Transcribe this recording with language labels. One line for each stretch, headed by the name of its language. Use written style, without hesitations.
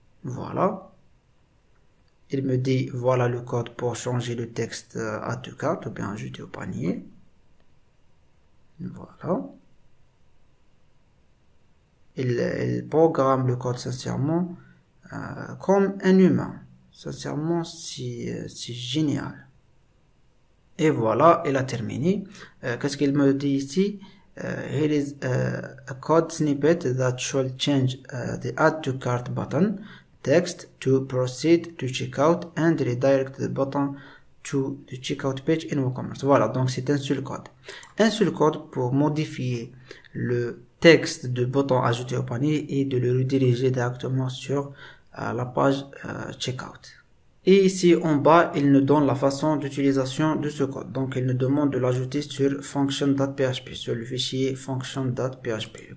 French: Voilà, il me dit voilà le code pour changer le texte à tout cart ou bien ajouter au panier. Voilà, il programme le code sincèrement comme un humain. Sincèrement, c'est génial. Et voilà, il a terminé. Qu'est-ce qu'il me dit ici?
English: Here is a code snippet that should change the add to cart button text to proceed to checkout and redirect the button to the checkout page in WooCommerce.
French: Voilà, donc c'est un seul code. Un seul code pour modifier le texte de bouton ajouter au panier et de le rediriger directement sur la page checkout. Et ici en bas, il nous donne la façon d'utilisation de ce code. Donc il nous demande de l'ajouter sur function.php, sur le fichier function.php.